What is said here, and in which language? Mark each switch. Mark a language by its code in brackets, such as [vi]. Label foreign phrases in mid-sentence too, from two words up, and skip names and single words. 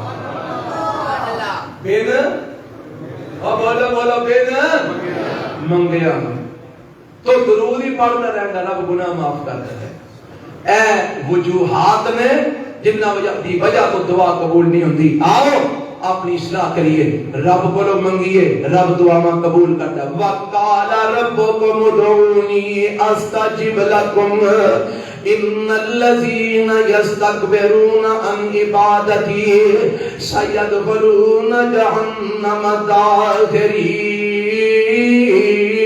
[ur] بن بولو بولو بن منگیا تو درود ہی پڑھتا رہے گا رب گناہ معاف کرتا رہے گا. [pa] اے وجوہات نے جنہ دی وجہ تو دعا قبول نہیں ہوندی. [ur] آؤ اپنی اصلاح کریے رب کو منگیے رب دعا میں قبول کرتا ہے. [ar] وقال ربکم ادعونی استجب لکم ان الذین یستکبرون عن عبادتی سیدخلون جہنم داخرین.